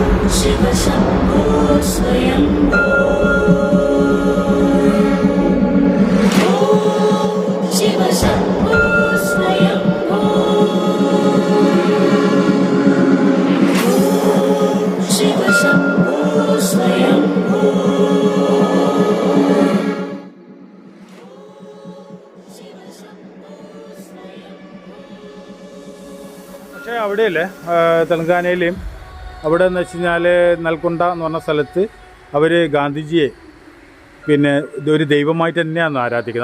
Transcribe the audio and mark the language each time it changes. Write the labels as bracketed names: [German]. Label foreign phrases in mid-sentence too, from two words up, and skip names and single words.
[Sanskrit] शिव शम्भो स्वयम्भो शिव शम्भो स्वयम्भो शिव शम्भो स्वयम्भो [Malayalam] പക്ഷേ അവിടെയല്ലേ തെലങ്കാനയിലെയും അവിടെ എന്ന് വെച്ച് കഴിഞ്ഞാൽ നൽകൊണ്ട എന്ന് പറഞ്ഞ സ്ഥലത്ത് അവർ ഗാന്ധിജിയെ പിന്നെ ഇതൊരു ദൈവമായിട്ട് തന്നെയാണ് ആരാധിക്കുന്നത്.